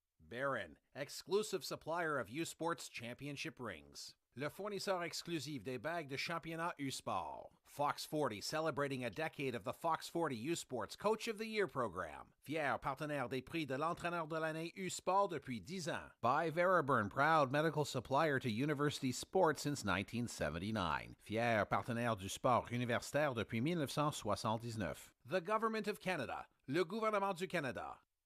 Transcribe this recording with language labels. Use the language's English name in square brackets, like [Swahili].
[English] Barron, exclusive supplier of U-Sports championship rings. [French] Le fournisseur exclusif des bagues de championnat U-Sport. [English] Fox 40, celebrating a decade of the Fox 40 U-Sports Coach of the Year program. [French] Fier partenaire des prix de l'entraîneur de l'année U-Sport depuis 10 ans. [English] By Veriburn, proud medical supplier to university sports since 1979. [French] Fier partenaire du sport universitaire depuis 1979. [English] The Government of Canada. [French] Le gouvernement du Canada.